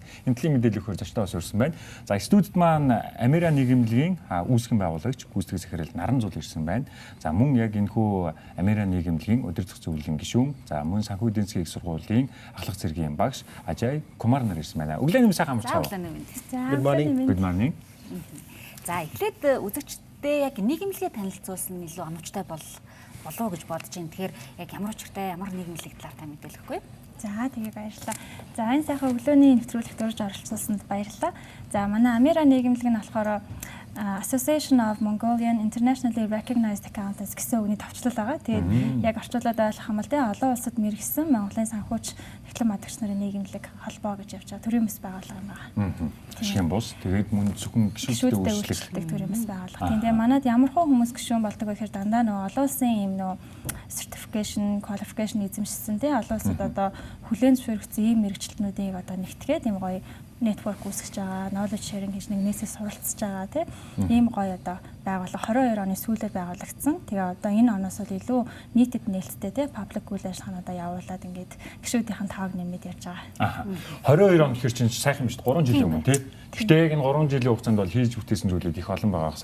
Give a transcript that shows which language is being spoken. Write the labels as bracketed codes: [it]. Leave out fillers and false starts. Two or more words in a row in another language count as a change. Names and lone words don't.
[mn] Энэ талын мэдээлэл өгөхөөр зочдоо бас өрсөн байна. За студид маань Амера нийгэмлэгийн үүсгэн байгуулагч гүйцэтгэх захирал Наран Зул ирсэн байна. За мөн яг энэхүү Амера нийгэмлэгийн өдөр зах зөвлөлийн гишүүн, за мөн санхүү эдийн засгийн их сургуулийн ахлах цэргийн багш Ажай Кумар нар ирсэн байна. Өглөөний сайхан амарч цаа. [en] Good morning. Good morning. [mn] За эхлээд үзэгчдээ яг нийгэмлэгээ танилцуулсан нь илүү онцтой болов гэж бодож байна. Тэгэхээр яг ямар учиртай, ямар нийгэмлэг талаар та мэдээлэхгүй. За тэгээ баярлалаа. За энэ сайхан өглөөний нэвтрүүлэгт урьж оролцуулсанд баярлалаа. За манай Амера нийгэмлэг нь болохоор [en] Association of Mongolian Internationally Recognized Accountants [mn] гэсэн үгний товчлол байгаа. Тэгээд яг орчуулад ойлгох юм бол олон улсад мэргэсэн Монголын санхүүч диплом адагч нарын нийгэмлэг холбоо гэж явж байгаа төрийн бас байгууллага юм байна. Гишүүн бус тэгээд мөн зөвхөн гишүүдтэй үйлчлэгдэх төрийн бас байгууллага. Тэгээд манад ямар хөө хүмүүс гишүүн болдог вэ гэхээр дандаа нөгөө олон улсын юм нөө [en] certification, qualification [mn] эзэмшсэн тий олон улсад одоо хүлээн зөвшөөрөгдсөн ийм мэргэжилтнүүдийг одоо нэгтгээд юм гоё network үүсгэж байгаа, [en] knowledge sharing [mn] хийж нэгнээсээ суралцж байгаа тийм ийм гоё одоо байгууллага 22 оны сүүлээр байгуулагдсан. Тэгээ одоо энэ оноос бол илүү нийтэд нээлттэй тийм public үйл ажиллагаануудаа явуулаад ингээд гишүүдийн тавг нэмээд ярьж байгаа. 22 он гэхэр чинь сайхан биш 3 жилийн өмнө тийм. Гэхдээ яг энэ 3 жилийн хугацаанд бол хийж бүтээсэн зүйлүүд их олон байгаа.